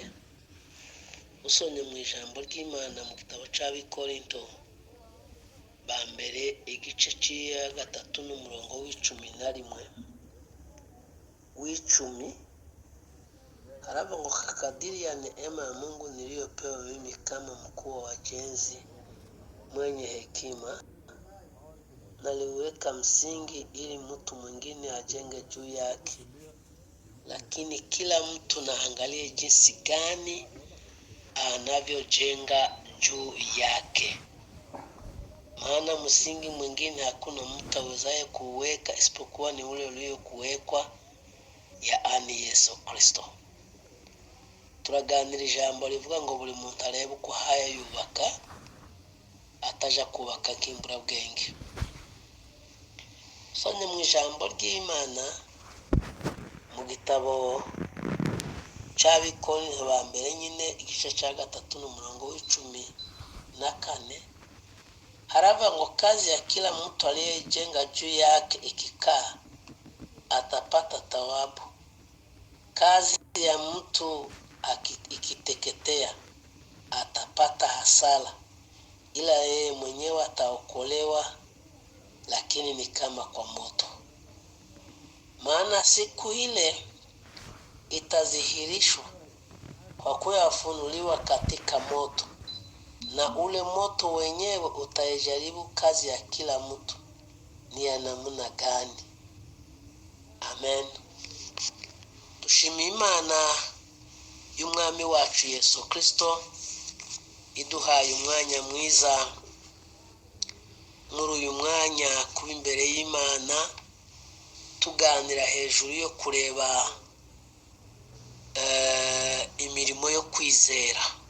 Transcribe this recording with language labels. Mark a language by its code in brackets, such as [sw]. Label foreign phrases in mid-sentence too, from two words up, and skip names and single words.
[rw] Usomye mu ijambo ry'Imana mu gitabo cy'Abikorinto ba mbere igice cya 3 n'umurongo w'icumi harava ngo [sw] kadiriya neema ya Mungu niliyopewa mimi kama mkuu wa wajenzi mwenye hekima, naliweka msingi ili mtu mwingine ajenge juu yake, lakini kila mtu naangalie jinsi gani anavyojenga juu yake. Maana msingi mwingine hakuna mtu awezaye kuweka isipokuwa ni ule uliokuwekwa, yaani Yesu Kristo. [rw] Turaganira ijambo rivuga ngo buri muntu arebe uko haya yubaka, ataja kubaka nk'imburabwenge. Sonye mu ijambo ry'Imana mu gitabo cy'Abikorinto ba mbere nyine igice cya 3 n'umurongo w'14 harava ngo [sw] kazi ya kila mtu aliyejenga juu yake ikikaa atapata thawabu, kazi ya mtu ikiteketea atapata hasara, ila yeye mwenyewe ataokolewa, lakini ni kama kwa moto. Maana siku ile itadhihirishwa kwa kuwa yafunuliwa katika moto, na ule moto wenyewe utaijaribu kazi ya kila mtu ni ya namna gani. Amen. [rw] Dushima Imana y'Umwami wacu Yesu Kristo iduhaye umwanya mwiza muri uyu mwanya kuba imbere y'Imana tuganira hejuru yo kureba imirimo yo kwizera.